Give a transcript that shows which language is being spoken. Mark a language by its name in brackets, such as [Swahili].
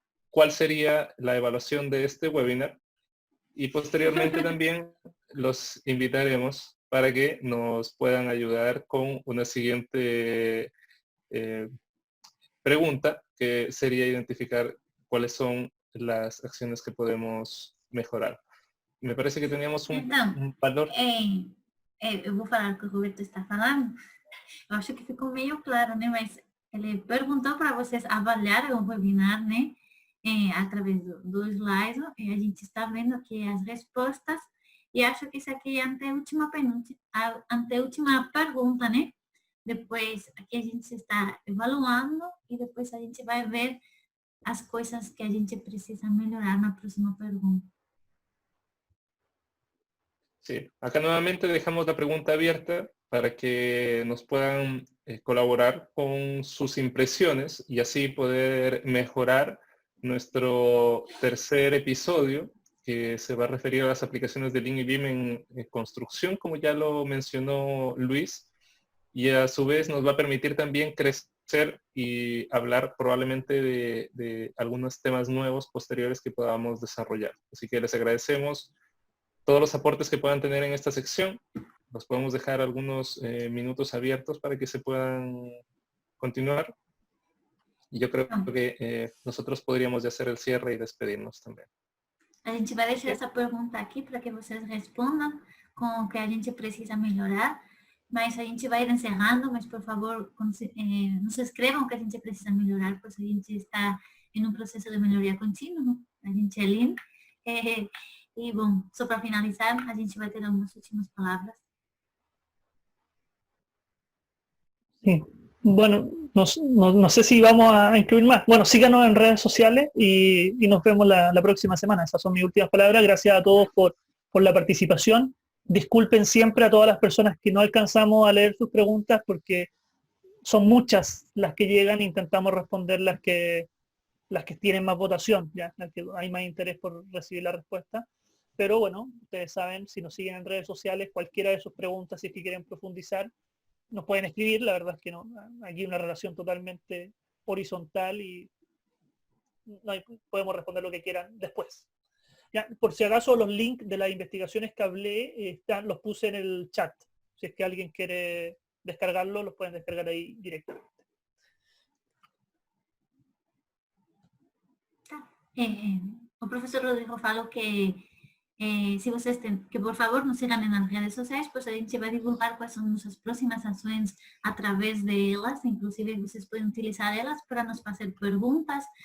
[Spanish] cuál sería la evaluación de este webinar y posteriormente también los invitaremos para que nos puedan ayudar con una siguiente pregunta, que sería identificar cuáles son las acciones que podemos mejorar. Me parece que teníamos [Portuguese] um valor. Eu vou falar o que o Roberto está falando. Eu acho que ficou meio claro, né? Mas ele perguntou para vocês avaliarem o webinar, né? Através do slide. E a gente está vendo aqui as respostas. E acho que isso aqui é a anteúltima pergunta, né? Depois, aqui a gente está evaluando e depois a gente vai ver as coisas que a gente precisa melhorar na próxima pergunta. [Spanish] Sí, acá nuevamente dejamos la pregunta abierta para que nos puedan colaborar con sus impresiones y así poder mejorar nuestro tercer episodio, que se va a referir a las aplicaciones de Lean y BIM en construcción, como ya lo mencionó Luis, y a su vez nos va a permitir también crecer y hablar probablemente de algunos temas nuevos posteriores que podamos desarrollar. Así que les agradecemos todos los aportes que puedan tener en esta sección. Los podemos dejar algunos minutos abiertos para que se puedan continuar. Y yo creo que nosotros podríamos ya hacer el cierre y despedirnos también. [Portuguese] A gente vai deixar essa pergunta aqui para que vocês respondam com o que a gente precisa melhorar. Mas a gente vai encerrando, mas por favor, nos escrevam o que a gente precisa melhorar, pois a gente está em um processo de melhoria contínua, a gente é Lean. E bom, só para finalizar, a gente vai ter algumas últimas palavras. [Spanish] Sí. Bueno, no sé si vamos a incluir más. Bueno, síganos en redes sociales y nos vemos la próxima semana. Esas son mis últimas palabras. Gracias a todos por la participación. Disculpen siempre a todas las personas que no alcanzamos a leer sus preguntas porque son muchas las que llegan e intentamos responder las que tienen más votación, ya, las que hay más interés por recibir la respuesta. Pero bueno, ustedes saben, si nos siguen en redes sociales, cualquiera de sus preguntas, si es que quieren profundizar, nos pueden escribir. La verdad es que no, aquí hay una relación totalmente horizontal y podemos responder lo que quieran después. Ya, por si acaso, los links de las investigaciones que hablé los puse en el chat. Si es que alguien quiere descargarlo, los pueden descargar ahí directamente. [Portuguese] O professor Rodrigo falou que se vocês que por favor nos sigam nas redes sociais, pois a gente vai divulgar quais são nossas próximas ações através delas, inclusive vocês podem utilizar elas para nos fazer perguntas.